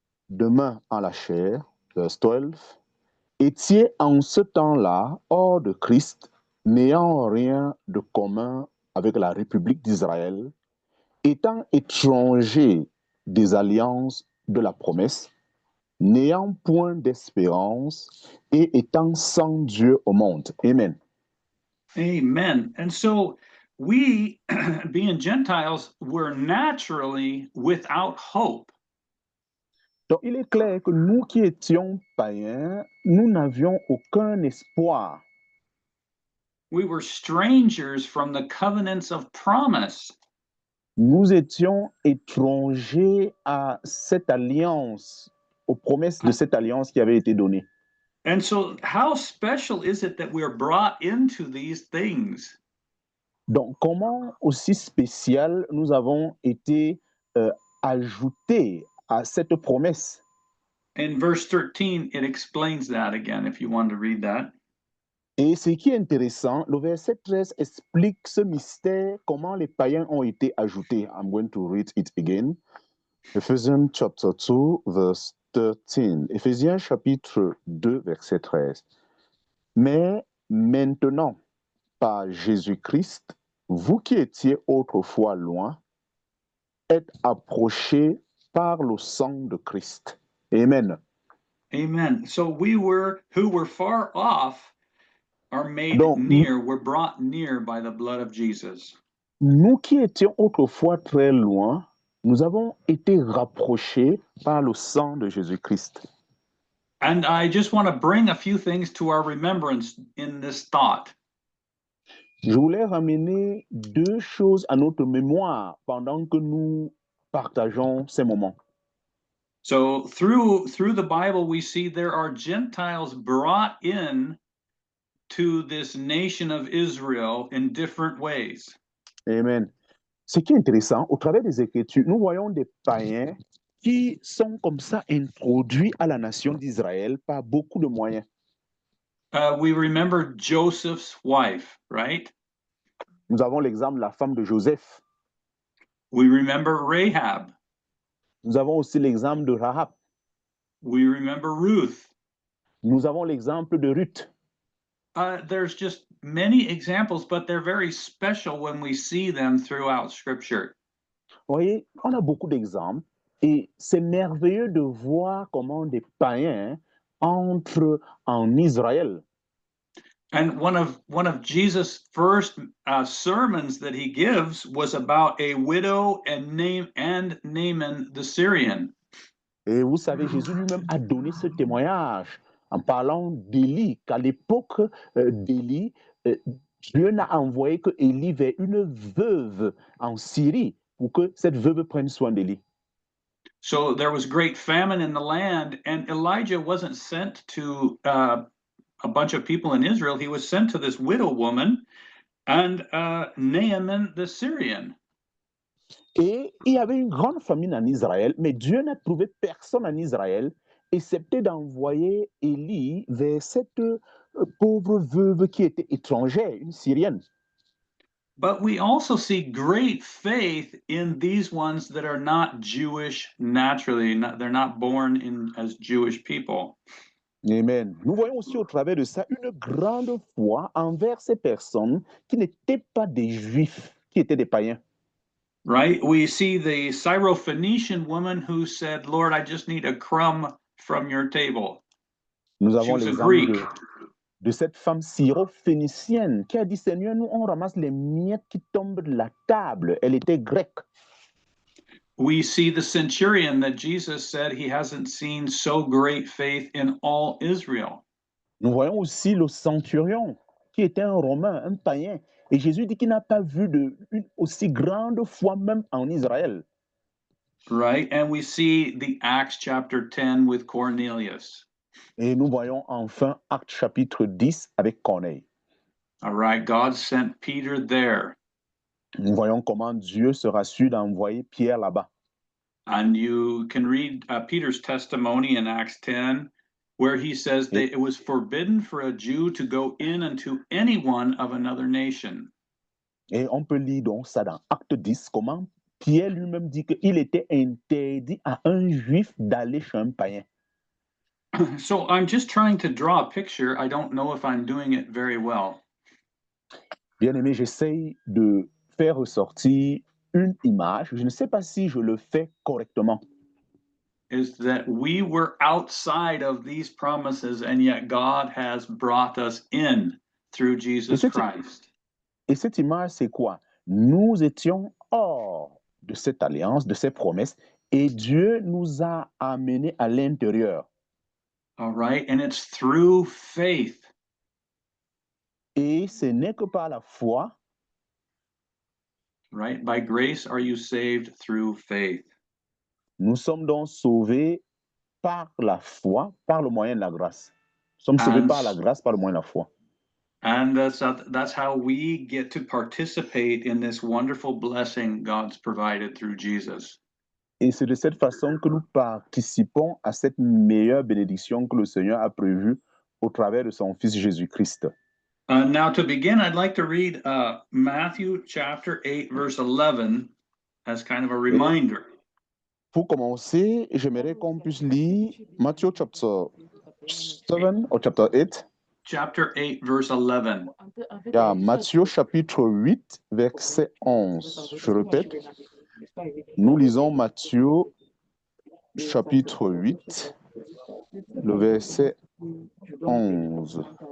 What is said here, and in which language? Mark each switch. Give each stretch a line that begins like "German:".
French: de main en la chair, verse 12, étiez en ce temps-là hors de Christ, n'ayant rien de commun avec la République d'Israël, étant étrangers des alliances de la promesse, n'ayant point d'espérance et étant sans Dieu au monde. Amen. Amen.
English: And so we, being Gentiles, were naturally without hope.
French: Donc il est clair que nous qui étions païens, nous n'avions aucun espoir.
English: We were strangers from the covenants of promise.
French: Nous étions étrangers à cette alliance, aux promesses de cette alliance qui avait été donnée.
English: And so, how special is it that we're brought into these things?
French: Donc, comment aussi spécial nous avons été ajoutés à cette promesse?
English: In verse 13, it explains that again, if you want to read that.
French: Et ce qui est intéressant, le verset 13 explique ce mystère, comment les païens ont été ajoutés.
English: I'm going to read it again. Ephesians chapter 2, verse 13.
French: Éphésiens chapitre 2, verset 13. Mais maintenant, par Jésus-Christ, vous qui étiez autrefois loin, êtes approchés par le sang de Christ. Amen. Amen.
English: So we who were far off are made
French: Donc,
English: near, we're brought near by the blood of Jesus.
French: Nous qui étions autrefois très loin, nous avons été rapprochés par le sang de Jésus-Christ.
English: And I just want to bring a few things to our remembrance in this thought.
French: Je voulais ramener deux choses à notre mémoire pendant que nous partageons ces moments.
English: So through the Bible, we see there are Gentiles brought in to this nation of Israel in different ways. Amen.
French: Ce qui est intéressant, au travers des Écritures, nous voyons des païens qui sont comme ça introduits à la nation d'Israël par beaucoup de moyens.
English: We remember Joseph's wife, right?
French: Nous avons l'exemple de la femme de Joseph.
English: We remember Rahab.
French: Nous avons aussi l'exemple de Rahab.
English: We remember Ruth.
French: Nous avons l'exemple de Ruth.
English: There's just many examples, but they're very special when we see them throughout Scripture.
French: Vous voyez, on a beaucoup d'exemples et c'est merveilleux de voir comment des païens entrent en Israël.
English: And one of Jesus' first sermons that he gives was about a widow and Naaman the Syrian.
French: Et vous savez, Jésus lui-même a donné ce témoignage en parlant d'Élie, qu'à l'époque d'Élie, Dieu n'a envoyé que Élie vers une veuve en Syrie pour que cette veuve prenne soin d'Élie.
English: So there was great famine in the land, and Elijah wasn't sent to a bunch of people in Israel. He was sent to this widow woman and Naaman the Syrian.
French: Et il y avait une grande famine en Israël, mais Dieu n'a trouvé personne en Israël, excepté d'envoyer Élie vers cette pauvre veuve qui était étrangère, une Syrienne.
English: But we also see great faith in these ones that are not Jewish naturally. They're not born as Jewish people. Amen.
French: Nous voyons aussi au travers de ça une grande foi envers ces personnes qui n'étaient pas des juifs, qui étaient des païens.
English: Right? We see the Syrophoenician woman who said, Lord, I just need a crumb from your table.
French: Nous
English: She
French: avons
English: was a
French: l'exemple
English: Greek.
French: de cette femme syro-phénicienne qui a dit, Seigneur, nous on ramasse les miettes qui tombent de la table. Elle était grecque.
English: We see the centurion that Jesus said he hasn't seen so great faith in all Israel.
French: Nous voyons aussi le centurion qui était un Romain, un païen. Et Jésus dit qu'il n'a pas vu une aussi grande foi même en Israël.
English: Right? And we see the Acts chapter 10 with Cornelius.
French: Et nous voyons enfin Acte chapitre 10 avec Corneille.
English: All right? God sent Peter there.
French: Nous voyons comment Dieu sera sûr d'envoyer Pierre là-bas.
English: And you can read Peter's testimony in Acts 10, where he says that it was forbidden for a Jew to go in unto anyone of another nation.
French: Et on peut lire donc ça dans Acte 10, comment Pierre lui-même dit qu'il était interdit à un juif d'aller chez un païen.
English: So I'm just trying to draw a picture. I don't know if I'm doing it very well.
French: Bien-aimé, j'essaye de faire ressortir une image. Je ne sais pas si je le fais correctement.
English: Is that we were outside of these promises, and yet God has brought us in through Jesus Christ.
French: Et cette image, c'est quoi? Nous étions hors de cette alliance, de ces promesses, et Dieu nous a amenés à l'intérieur.
English: All right, and it's through faith.
French: Et ce n'est que par la foi.
English: Right, by grace are you saved through faith.
French: Nous sommes donc sauvés par la foi, par le moyen de la grâce. Nous sommes sauvés par la grâce, par le moyen de la foi.
English: And that's how we get to participate in this wonderful blessing God's provided through Jesus.
French: Et c'est de cette façon que nous participons à cette meilleure bénédiction que le Seigneur a prévue au travers de son Fils Jésus-Christ.
English: Now to begin, I'd like to read Matthew chapter 8, verse 11 as kind of a reminder.
French: Pour commencer, j'aimerais qu'on puisse lire Matthieu
English: chapter 7
French: ou
English: chapter 8. Chapter 8, verse 11.
French: Yeah, Matthieu chapitre 8, verset 11. Je répète, nous lisons Matthieu chapitre 8, le verset 11.